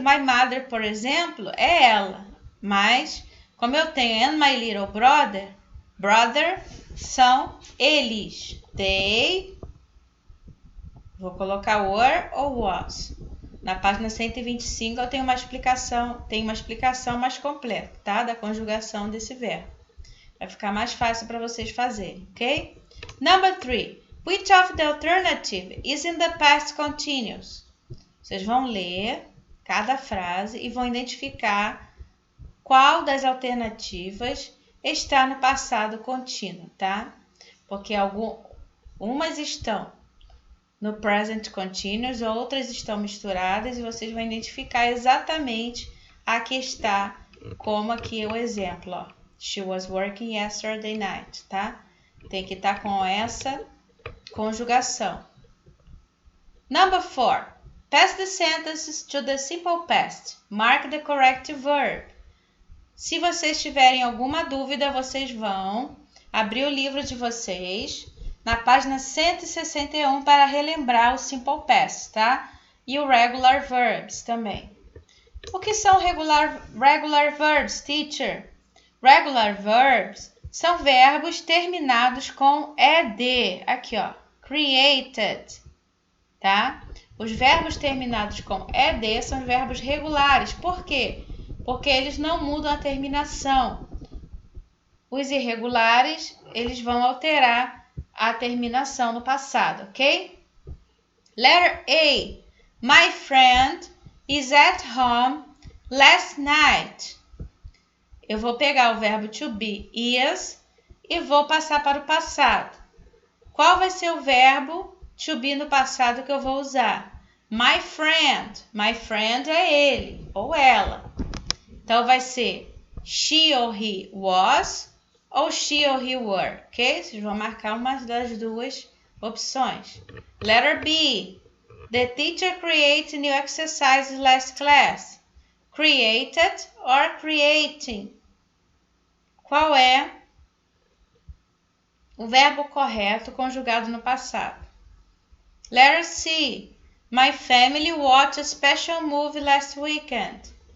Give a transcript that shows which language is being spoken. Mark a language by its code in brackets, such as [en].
[en] My mother, [pt] por exemplo, é ela. Mas, como eu tenho [en] and my little brother, [pt] são eles. [en] They... [pt] Vou colocar were ou was. Na página 125 eu tenho uma explicação mais completa, tá? Da conjugação desse verbo. Vai ficar mais fácil para vocês fazerem, ok? [en] Number 3. Which of the alternative is in the past continuous? [pt] Vocês vão ler cada frase e vão identificar qual das alternativas está no passado contínuo, tá? Porque umas estão no present continuous, outras estão misturadas e vocês vão identificar exatamente a que está, como aqui o exemplo, ó. [en] She was working yesterday night, tá? [pt] Tem que estar com essa conjugação. [en] Number 4. Pass the sentences to the simple past. Mark the correct verb. [pt] Se vocês tiverem alguma dúvida, vocês vão abrir o livro de vocês na página 161 para relembrar o simple past, tá? E o regular verbs também. O que são regular verbs, teacher? Regular verbs são verbos terminados com ed. Aqui, ó. [en] Created. Tá? [pt] Os verbos terminados com ed são verbos regulares. Por quê? Porque eles não mudam a terminação. Os irregulares, eles vão alterar a terminação no passado, ok? [en] Letter A. My friend is at home last night. [pt] Eu vou pegar o verbo to be, is, e vou passar para o passado. Qual vai ser o verbo to be no passado que eu vou usar? [en] My friend. My friend [pt] é ele ou ela. Então, vai ser [en] she or he was [pt] ou [en] she or he were, ok? [pt] Vocês vão marcar uma das duas opções. [en] Letter B. The teacher created new exercises last class. Created or creating? [pt] Qual é o verbo correto conjugado no passado? [en] Letter C. My family watched a special movie last weekend.